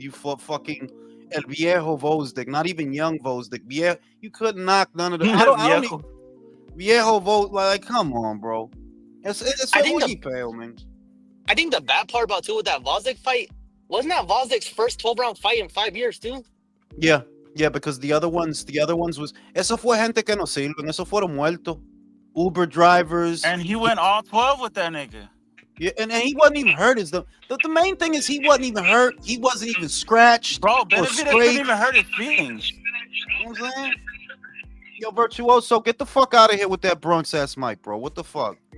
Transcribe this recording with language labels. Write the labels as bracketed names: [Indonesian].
[English] You fought fucking El Viejo Vosdick. Not even young Vosdick. You couldn't knock none of them. I don't even, Viejo Vosdick. Like, come on, bro. It's I think man. I think the bad part about too with that Vosdick fight wasn't that Vosdick's first 12-round fight in 5 years too. Yeah, because the other ones was [Spanish] eso fue gente que no sirven, eso fueron muertos, [English] Uber drivers, And he went all 12 with that nigga. Yeah, and he wasn't even hurt. The main thing is he wasn't even hurt. He wasn't even scratched. Bro, or Benavidez scraped. couldn't even hurt his feelings. You know what I'm saying? Yo, Virtuoso, get the fuck out of here with that Bronx ass mic, bro. What the fuck?